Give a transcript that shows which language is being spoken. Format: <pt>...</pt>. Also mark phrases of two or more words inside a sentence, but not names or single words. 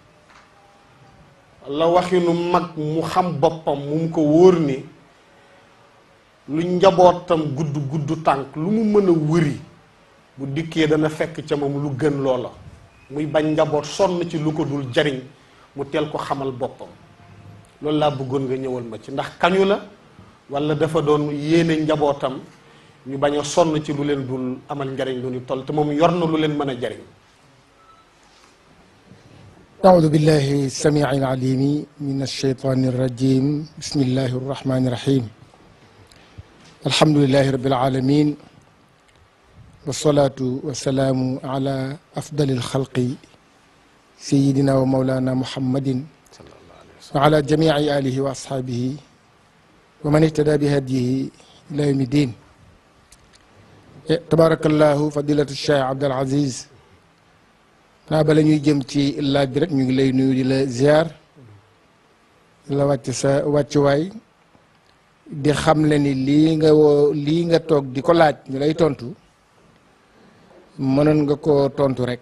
<wo>la waxinu mag mu xam boppam mu ko wóor ni lu njabootam gudd tànk lu mu mën a wëri bu dikkee dana fekk ca moom lu gën loola muy bañ njaboot sonn ci lu ko dul jariñ mu teel ko xamal boppam loolu laa bëggoon nga ñëwal ma ci ndax kañu la walla dafa doon yéene njabootam ñu bañ a sonn ci lu leen dul amal njariñ lu ñu toll te moom yor na lu leen mën a jariñ.</wo> <ar>أعوذ بالله السميع العليم من الشيطان الرجيم بسم الله الرحمن الرحيم الحمد لله رب العالمين والصلاة والسلام على أفضل الخلق سيدنا ومولانا محمد وعلى جميع آله وأصحابه ومن اهتدى بهديه إلى يوم الدين تبارك الله فضيلة الشيخ عبد العزيز</ar> <wo>naa bala ñuy jëm ci laaj bi rek ñu ngi lay nuyu di la ziar di la wàcc sa wàccuwaay di xam le ni lii nga toog di ko laaj ñu lay tontu mënoon nga ko tontu rek</wo>